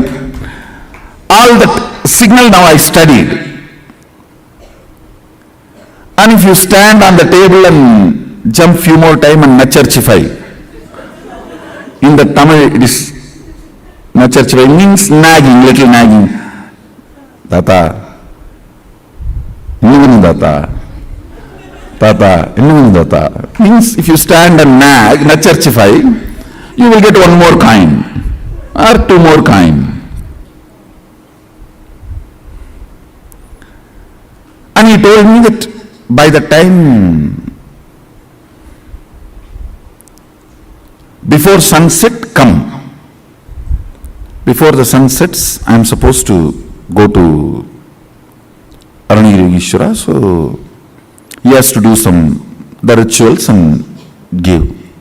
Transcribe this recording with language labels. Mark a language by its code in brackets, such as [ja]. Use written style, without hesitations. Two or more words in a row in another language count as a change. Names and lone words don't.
[en] All that signal now I studied. And if you stand on the table and jump few more time and nacharchify, in the Tamil it is nacharchify, means nagging, little nagging. Tata, innuvunu tata, tata, innuvunu tata. Means if you stand and nag, nacharchify, you will get 1 more coin or 2 more coin. And he told me that by the time before sunset come, before the sun sets, I am supposed to go to Aranagiri, so he has to do the rituals and give.